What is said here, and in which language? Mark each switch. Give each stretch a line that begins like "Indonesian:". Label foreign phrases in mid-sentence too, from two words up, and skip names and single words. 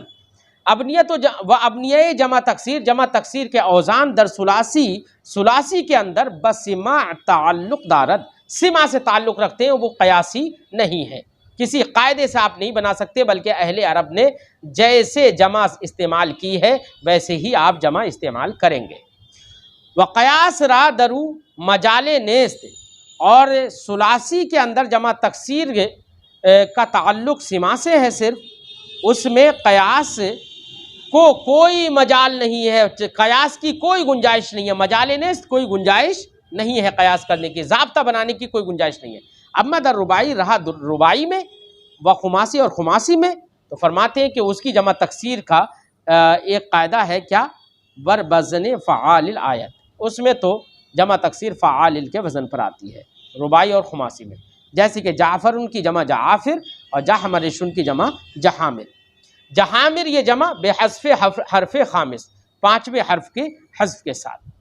Urdu: ابنیت و ابنیہ جمع تکسیر، جمع تکسیر کے اوزان در ثلاثی کے اندر
Persian: بسماع تعلق دارد،
Urdu: سما سے تعلق رکھتے ہیں، وہ قیاسی نہیں ہے. کسی قاعدے سے آپ نہیں بنا سکتے بلکہ اہل عرب نے جیسے جمع استعمال کی ہے ویسے ہی آپ جمع استعمال کریں گے.
Persian: وقیاس را درو مجال نیست.
Urdu: اور ثلاثی کے اندر جمع تکسیر کا تعلق سما سے ہے، صرف اس میں قیاس کو کوئی مجال نہیں ہے، قیاس کی کوئی گنجائش نہیں ہے.
Persian: مجال نیست
Urdu: کوئی گنجائش نہیں ہے قیاس کرنے کی، ضابطہ بنانے کی کوئی گنجائش نہیں ہے.
Persian: اما در رباعی،
Urdu: رہا رباعی میں و خماسی اور خماسی میں، تو فرماتے ہیں کہ اس کی جمع تکسیر کا ایک قاعدہ ہے کیا؟
Persian: بر بزن فعال آیت.
Urdu: اس میں تو جمع تکسیر فعال کے وزن پر آتی ہے رباعی اور خماسی میں. جیسے کہ جعفر ان کی جمع جعافر اور جحمرشن کی جمع جحامر. جحامر یہ جمع
Persian: بے حذف حرف خامس،
Urdu: 5ویں حرف کے حذف کے ساتھ.